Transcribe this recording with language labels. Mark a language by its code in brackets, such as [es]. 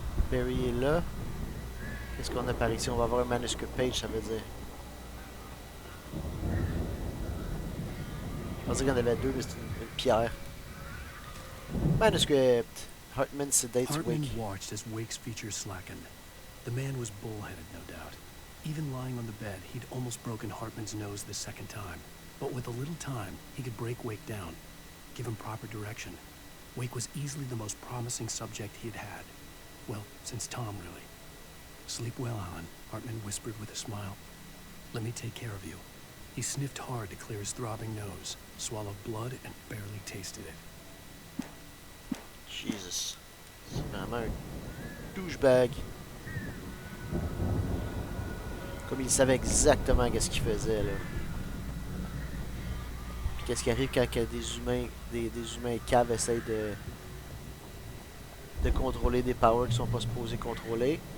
[fr] Barry est là. Qu'est-ce qu'on a par ici? On va avoir un manuscrit page, ça veut dire. Je pensais qu'il y en avait 2, mais c'est une pierre. [en] Manuscript. Hartman sedates Hartman Wake. watched as Wake's features slackened. The man was bullheaded, no doubt. Even lying on the bed, he'd almost broken Hartman's nose the second time. But with a little time, he could break Wake down, give him proper direction. Wake was easily the most promising subject he'd had. Well, since Tom, really. Sleep well, Alan, Hartman whispered with a smile. Let me take care of you. He sniffed hard to clear his throbbing nose, swallowed blood, and barely tasted it. Jesus. [fr] C'est vraiment un douchebag. Comme il savait exactement qu'est-ce qu'il faisait, là. Puis qu'est-ce qui arrive quand des humains caves essayent de contrôler des powers qui sont pas supposés contrôler.